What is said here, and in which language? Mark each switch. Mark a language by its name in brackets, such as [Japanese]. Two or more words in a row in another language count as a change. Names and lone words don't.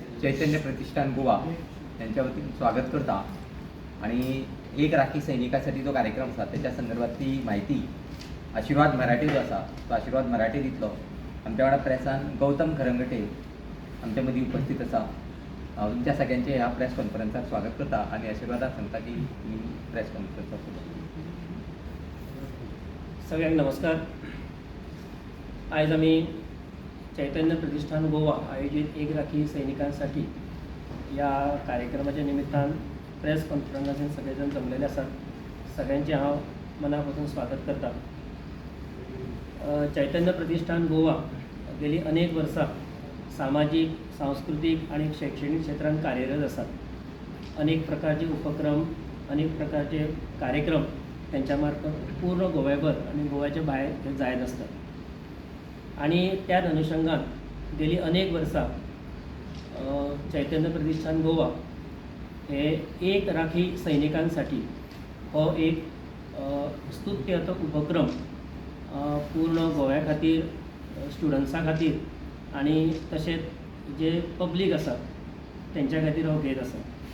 [Konkani] चैतन्य प्रतिष्ठान गोवा यांच्या वतीन स्वागत करता आणि एक राखी सैनिकासाठी जो कार्यक्रम आसा त्याच्या संदर्भातली माहिती आशीर्वाद मराठी जो आसा तो आशीर्वाद मराठी दितलो। आमच्या वांगडा प्रेसान गौतम खरंगटे आमच्या मदीं उपस्थित आसा। तुमच्या सगळ्यांचे ह्या [English] press conferenceाक [Konkani] स्वागत करता आणि आशीर्वादाक सांगता की ही [English] press conference [Konkani] सगळ्यांक नमस्कार। आज आम्ही चैतन्य प्रतिष्ठान गोवा आयोजित एक राखी सैनिकांसाठी या कार्यक्रमाच्या निमित्तान [English] press conferenceांत [Konkani] सगळेजण जमलेले असतात। सगळ्यांचे हांव मनापासून स्वागत करता। चैतन्य प्रतिष्ठान गोवा गेली अनेक वर्सां सामाजिक, सांस्कृतिक आणि शैक्षणिक क्षेत्रात कार्यरत असतात। अनेक प्रकारचे उपक्रम, अनेक प्रकारचे कार्यक्रम त्यांच्या मार्फत पूर्ण गोव्याभर आणि गोव्याच्या भायर ते जायत असतात। आणि त्याच अनुषंगान गेली अनेक वर्सां चैतन्य प्रतिष्ठान गोवा हे एक राखी सैनिकांसाठी हो एक स्तुत्य उपक्रम पूर्ण गोव्या खातीर, स्टुडंट्सां खातीर आणि तशेंच जे पब्लीक आसा तेंच्या खातीर हो घेत आसा।